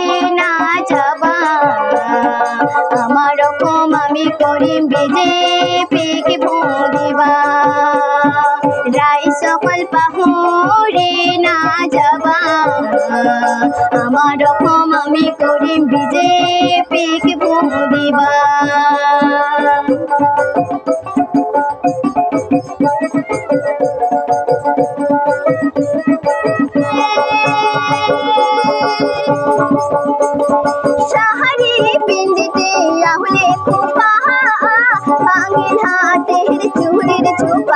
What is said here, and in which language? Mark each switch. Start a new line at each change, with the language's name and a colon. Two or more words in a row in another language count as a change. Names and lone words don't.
Assamese: না যাবা, আমাৰ অসম আমি কৰিম বিজেপিক ভোট দিবা। ৰাইজ সকল পাহৰি না যাবা, আমাৰ অসম আমি কৰিম বিজেপিক ভোট দিবা।
Bangla: শাড়ি পিন্দিতে আহলে খোপা, ভাঙিল হাতের চুলের ছোপা।